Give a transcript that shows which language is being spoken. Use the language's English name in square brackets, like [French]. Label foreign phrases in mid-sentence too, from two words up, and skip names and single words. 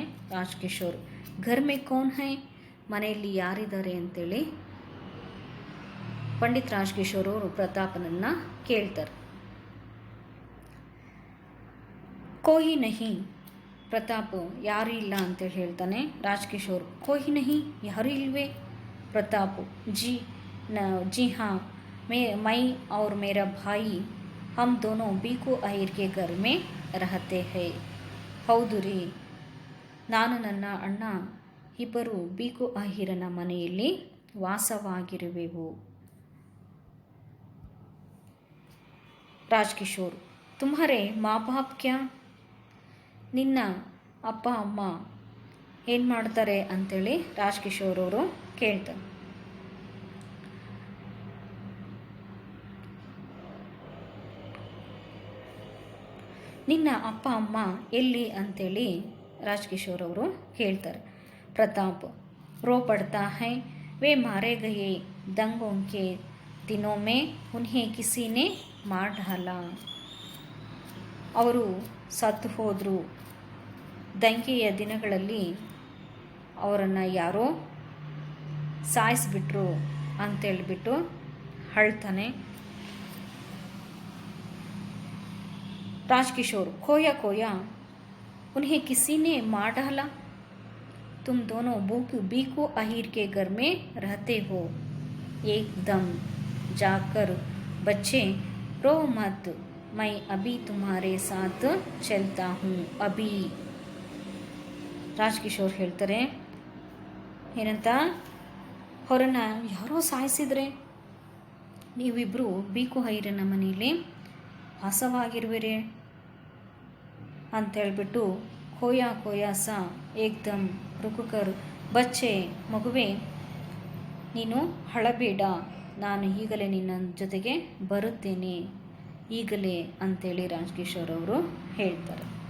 [Kannada] ರಾಜ್ಕಿಶೋರ್ [Hindi] घर में कौन है, [Kannada] ಮನೆಯಲ್ಲಿ ಯಾರಿದ್ದಾರೆ ಅಂತೇಳಿ ಪಂಡಿತ್ ರಾಜ್ಕಿಶೋರ್ ಅವರು ಪ್ರತಾಪನನ್ನು ಕೇಳ್ತಾರೆ. [Hindi] कोई नहीं, [Kannada] ಪ್ರತಾಪ್ ಯಾರೂ ಇಲ್ಲ ಅಂತೇಳಿ ಹೇಳ್ತಾನೆ. ರಾಜ್ಕಿಶೋರ್ [Hindi] कोई नहीं, [Kannada] ಯಾರೂ ಇಲ್ವೇ. [Hindi] ಪ್ರತಾಪ್ जी हाँ मैं और मेरा भाई हम दोनों बीकू अहिर के घर में रहते हैं. [Kannada] ಹೌದು ರೀ, ನಾನು ನನ್ನ ಅಣ್ಣ ಇಬ್ಬರು ಬೀಕು ಅಹಿರನ ಮನೆಯಲ್ಲಿ ವಾಸವಾಗಿರುವೆವು. ರಾಜ್ಕಿಶೋರ್ [Hindi] तुम्हारे मां बाप क्या, [Kannada] ನಿನ್ನ ಅಪ್ಪ ಅಮ್ಮ ಏನು ಮಾಡ್ತಾರೆ ಅಂತೇಳಿ ರಾಜ್ಕಿಶೋರ್ ಅವರು ಕೇಳ್ತಾರೆ. ನಿನ್ನ ಅಪ್ಪ ಅಮ್ಮ ಎಲ್ಲಿ ಅಂತೇಳಿ ರಾಜ್ಕಿಶೋರ್ ಅವರು ಕೇಳ್ತಾರೆ. [Hindi] ಪ್ರತಾಪ್ रो पड़ता है, वे मारे गए दंगों के दिनों में उन्हें किसी ने मार डाला. [Kannada] ಅವರು ಸತ್ತು ಹೋದರು, ದಂಗೆಯ ದಿನಗಳಲ್ಲಿ ಅವರನ್ನು ಯಾರೋ ಸಾಯಿಸಿಬಿಟ್ರು ಅಂತೇಳ್ಬಿಟ್ಟು ಅಳ್ತಾನೆ. [Hindi] ರಾಜ್ಕಿಶೋರ್ खोया खोया उन्हें किसी ने मार डाला, तुम दोनों बीकू अहिर के घर में रहते हो, एकदम जाकर बच्चे रो मत, मैं अभी तुम्हारे साथ चलता हूँ अभी. [Kannada] ರಾಜ್ಕಿಶೋರ್ ಹೇಳ್ತಾರೆ, ಏನಂತ, ಅವರನ್ನು ಯಾರೋ ಸಾಯಿಸಿದ್ರೆ ನೀವಿಬ್ಬರು ಬೀಕು ಅಹಿರನ ಮನೆಯಲ್ಲಿ ವಾಸವಾಗಿರುವಿರಿ ಅಂತೇಳ್ಬಿಟ್ಟು [Hindi] खोया खोया सा एकदम रुककर बच्चे, [Kannada] ಮಗುವೆ ನೀನು ಹಳಬೇಡ, ನಾನು ಈಗಲೇ ನಿನ್ನ ಜೊತೆಗೆ ಬರುತ್ತೇನೆ ಈಗಲೇ ಅಂತೇಳಿ ರಾಜ್ಕಿಶೋರ್ ಅವರು ಹೇಳ್ತಾರೆ.